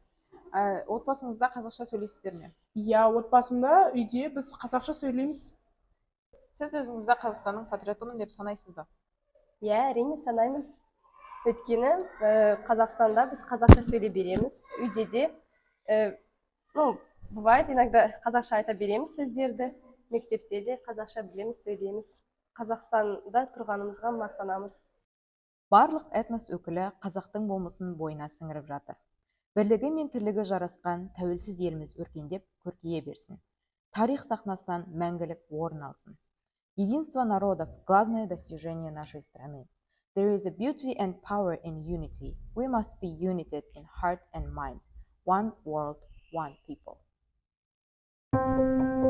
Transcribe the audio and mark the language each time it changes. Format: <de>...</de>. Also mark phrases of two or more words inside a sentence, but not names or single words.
<kk>Отбасыңызда қазақша сөйлейсіздер ме? Отбасымда, үйде біз қазақша сөйлейміз. Сіз өзіңізді Қазақстанның патриотымын деп санайсыз ба? Әрине санаймын. Өйткені Қазақстанда біз қазақша сөйлей береміз. Үйде де,</kk> <ru>бывает, иногда</ru> <kk>қазақша айта береміз сөздерді. Мектепте де қазақша білеміз, сөйлейміз. Қазақстанда тұрғанымызға мақтанамыз. Барлық этнос өкілі қазақтың болмысын бойына сіңіріп жатыр. Бірлігі мен тірлігі жарасқан тәуелсіз еліміз өркендеп, көркейе берсін. Тарих сахнасынан мәңгілік орын алсын.</kk> <ru>Единство народов – главное достижение нашей страны.</ru> <en>There is a beauty and power in unity. We must be united in heart and mind. One world, one people.</en>